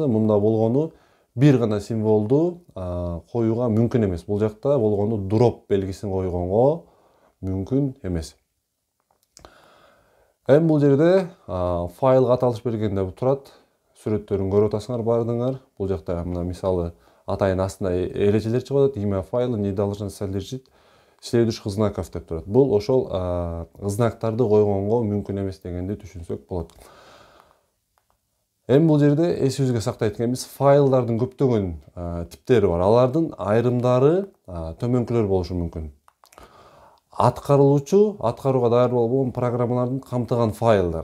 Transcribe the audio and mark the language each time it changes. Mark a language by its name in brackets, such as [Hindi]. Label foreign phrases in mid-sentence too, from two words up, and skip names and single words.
[Kyrgyz] Мында болгону бир гана символду коюуга мүмкүн эмес. Бул жакта болгону drop белгисин койгонго мүмкүн эмес. Эми бул жерде файлга аталыш бергенде турат, сүрөттөрүн көрүп атасыңар баардыгыңар. Бул жакта мына мисалы атайын астында эрежелер чыгып атат. [Russian] Имя файла не должно содержать следующих знаков [Kyrgyz] деп турат. Бул ошол знактарды койгонго мүмкүн эмес дегенди түшүнсөк болот. Эми бул жерде эсибизге сактайт экенбиз, файлдардын көптөгөн типтери бар. Алардын айрымдары төмөнкүлөр болушу мүмкүн. Аткарууга даяр болгон программалардын камтыган файлдар.